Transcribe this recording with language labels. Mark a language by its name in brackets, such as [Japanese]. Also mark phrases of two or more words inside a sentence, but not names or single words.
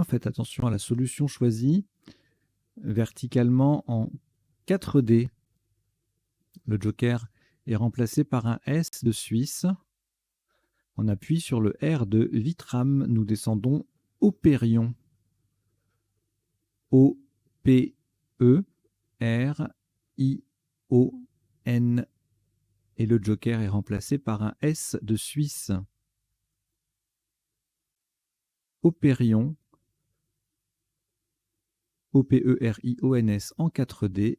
[French] Faites attention à la solution choisie. Verticalement en 4D. Le joker est remplacé par un S de Suisse. On appuie sur le R de Vitram. Nous descendons Operion. O-P-E-R-I-O-N. Et le joker est remplacé par un S de Suisse. Operion. O-P-E-R-I-O-N-S en 4D.